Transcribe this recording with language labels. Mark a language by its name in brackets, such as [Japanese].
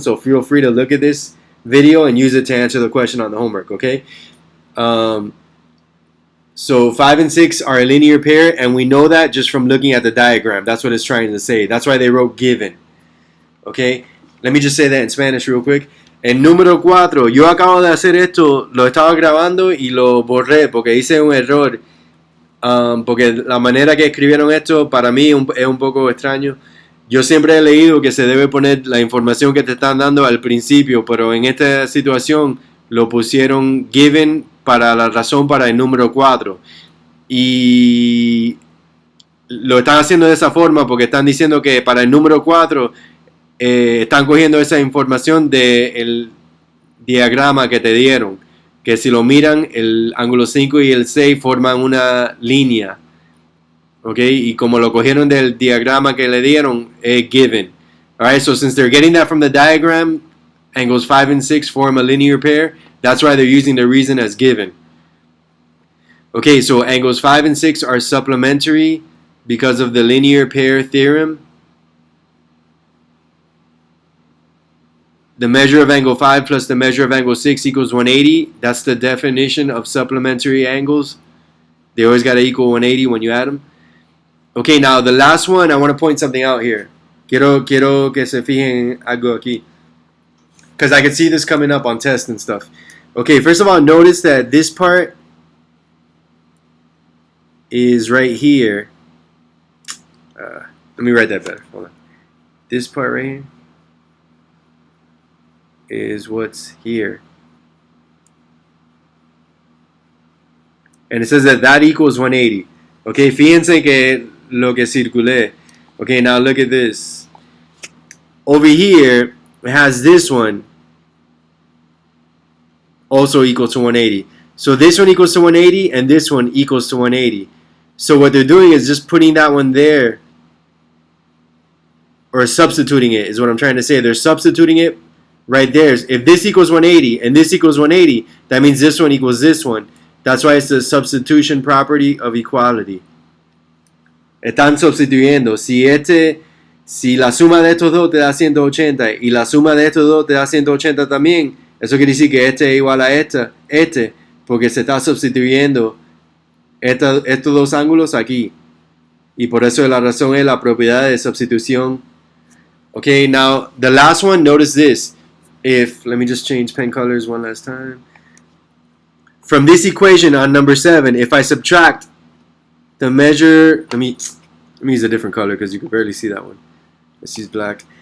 [English] So feel free to look at this video and use it to answer the question on the homework. Okay. So 5 and 6 are a linear pair, and we know that just from looking at the diagram. That's what it's trying to say. That's why they wrote given. Okay, let me just say that in Spanish real quick. [Spanish] El número 4, yo acabo de hacer esto, lo estaba grabando y lo borré porque hice un error. Porque la manera que escribieron esto para mí es un poco extraño. Yo siempre he leído que se debe poner la información que te están dando al principio, pero en esta situación lo pusieron given para la razón para el número 4. Y lo están haciendo de esa forma porque están diciendo que para el número 4 están cogiendo esa información del diagrama que te dieron. Que si lo miran, el ángulo 5 y el 6 forman una línea. ¿Ok? Y como lo cogieron del diagrama que le dieron, es given. [English] Alright, so since they're getting that from the diagram, angles 5 and 6 form a linear pair. That's why they're using the reason as given. Okay, so angles 5 and 6 are supplementary because of the linear pair theorem. The measure of angle 5 plus the measure of angle 6 equals 180. That's the definition of supplementary angles. They always got to equal 180 when you add them. Okay, now the last one, I want to point something out here. [Spanish] Quiero que se fijen algo aquí. [English] Because I can see this coming up on tests and stuff. Okay, first of all, notice that this part is right here. Let me write that better. Hold on. This part right here is what's here. And it says that equals 180. Okay, [Spanish] fíjense que lo que circulé. [English] Okay, now look at this. Over here, it has this one also equals to 180. So this one equals to 180 and this one equals to 180. So what they're doing is just putting that one there, or substituting it is what I'm trying to say. They're substituting it right there. If this equals 180 and this equals 180, that means this one equals this one. That's why it's the substitution property of equality. [Spanish] Están sustituyendo. Si la suma de estos dos te da 180 y la suma de estos dos te da 180 también, eso quiere decir que este es igual a este, porque se está sustituyendo estos dos ángulos aquí. Y por eso la razón es la propiedad de sustitución. [English] Okay, now the last one, notice this. Let me just change pen colors one last time. From this equation on number 7, if I subtract the measure, let Let me use a different color because you can barely see that one. Let's use black.